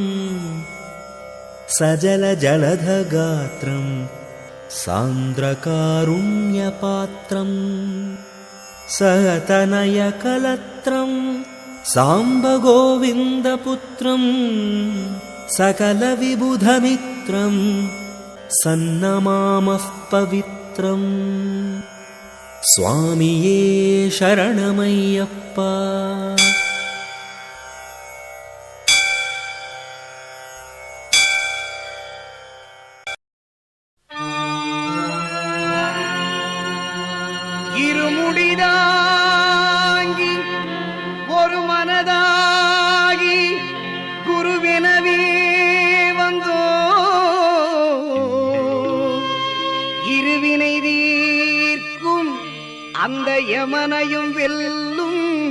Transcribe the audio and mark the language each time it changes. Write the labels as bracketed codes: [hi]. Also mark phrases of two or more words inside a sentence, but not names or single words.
[sa] सजलजलधगात्रं सान्द्रकारुण्यपात्रं सहतनयकलत्रं साम्बगोविन्दपुत्रं सकलविबुधमित्रं सन्नमामः पवित्रम्. [ta] சுவாமியே சரணமய்யப்பா. இருமுடிதாங்கி ஒரு மனதாகி குருவெனவே வந்தோ இருவினை தீர்க்கும் அந்த யமனையும் வெல்லும்